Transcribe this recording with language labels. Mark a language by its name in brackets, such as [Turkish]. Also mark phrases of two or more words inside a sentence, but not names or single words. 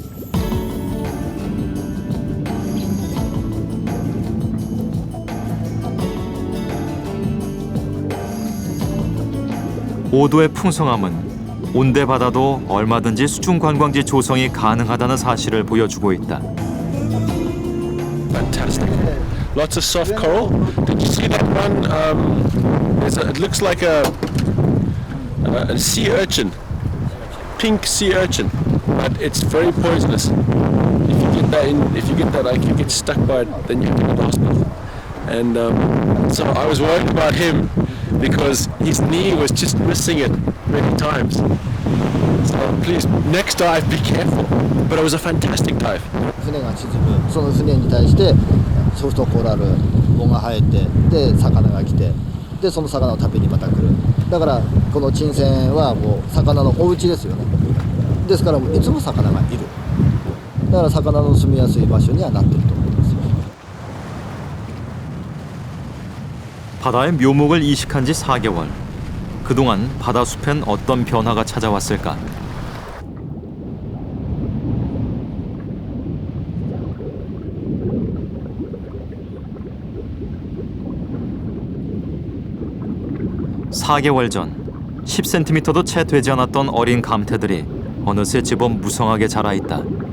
[Korean] 오도의 풍성함은 온대 바다도 얼마든지 수중 관광지 조성이 가능하다는 사실을 보여주고 있다. [English] Fantastic. Lots of soft coral. Did you see that one? It looks like a sea urchin, pink sea urchin, but it's very poisonous. If you get that, like you get stuck by it, then you have to go to hospital. And so I was worried about him because his knee was just missing it many times. So please, next dive, be careful. But it was a fantastic dive. [Japanese] 船が沈む、その船に対してソフトコラル藻が生えて、で魚が来て、でその魚を食べにまた来る。だからこの沈船はもう魚のお家ですよね。ですからいつも魚がいる。だから魚の住みやすい場所にはなっていると思います。 [Korean] 바다의 묘목을 이식한 지 4개월. 그동안 바다숲엔 어떤 변화가 찾아왔을까? (4개월) 전 10cm도 채 되지 않았던 어린 감태들이 어느새 제법 무성하게 자라있다.